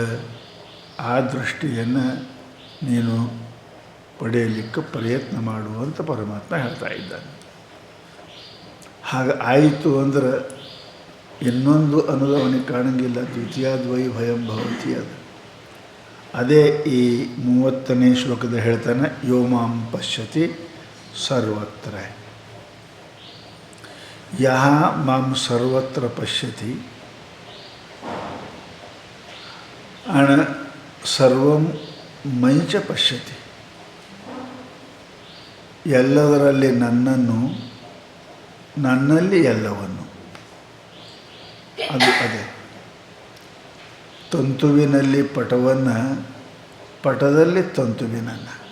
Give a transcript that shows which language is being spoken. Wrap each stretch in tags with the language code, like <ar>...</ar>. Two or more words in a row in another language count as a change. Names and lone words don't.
<kn>ಆ ದೃಷ್ಟಿಯನ್ನು ನೀನು ಪಡೆಯಲಿಕ್ಕೆ ಪ್ರಯತ್ನ ಮಾಡುವಂತ ಪರಮಾತ್ಮ ಹೇಳ್ತಾ ಇದ್ದಾನೆ. ಹಾಗೆ ಆಯಿತು ಅಂದ್ರೆ ಇನ್ನೊಂದು ಅನ್ನೋದು ಅವನಿಗೆ ಕಾಣಂಗಿಲ್ಲ.</kn> <sa>ದ್ವಿತೀಯಾದ್ವೈ ಭಯಂ ಭವತಿ.</sa> <kn>ಅದೇ ಈ 30ನೇ ಶ್ಲೋಕದ ಹೇಳ್ತಾನೆ,</kn> <sa>ಯೋ ಮಾಂ ಪಶ್ಯತಿ ಸರ್ವತ್ರ. ಯಹ ಮಾಂ ಸರ್ವತ್ರ ಪಶ್ಯತಿ ಅಣ ಸರ್ವಂ ಮೈಚ ಪಶ್ಯತಿ.</sa> <kn>ಎಲ್ಲದರಲ್ಲಿ ನನ್ನನ್ನು, ನನ್ನಲ್ಲಿ ಎಲ್ಲವನ್ನು. ಅದು ಅದೇ ತಂತುವಿನಲ್ಲಿ ಪಟವನ್ನು, ಪಟದಲ್ಲಿ ತಂತುವಿನನ್ನು.</kn>